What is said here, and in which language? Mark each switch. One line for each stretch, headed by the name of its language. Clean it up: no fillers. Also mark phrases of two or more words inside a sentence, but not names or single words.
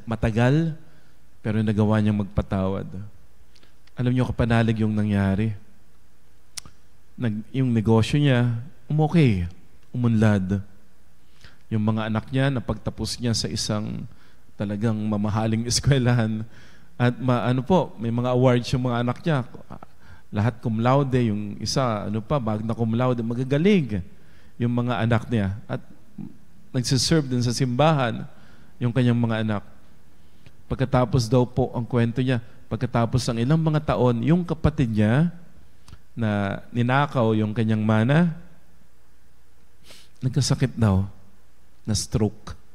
Filipino: Matagal, pero nagawa niyang magpatawad. Alam niyo, kapanalig yung nangyari. Yung negosyo niya, umunlad. Yung mga anak niya, napagtapos niya sa isang talagang mamahaling eskwelahan. At may mga awards yung mga anak niya.
Latin: Lahat cum laude,
Filipino: yung isa,
Latin: magna cum laude,
Filipino: magagaling yung mga anak niya. At nagsiserve din sa simbahan yung kanyang mga anak. Pagkatapos daw po, ang kwento niya, pagkatapos ng ilang mga taon, yung kapatid niya na ninakaw yung kanyang mana, nagkasakit daw na stroke.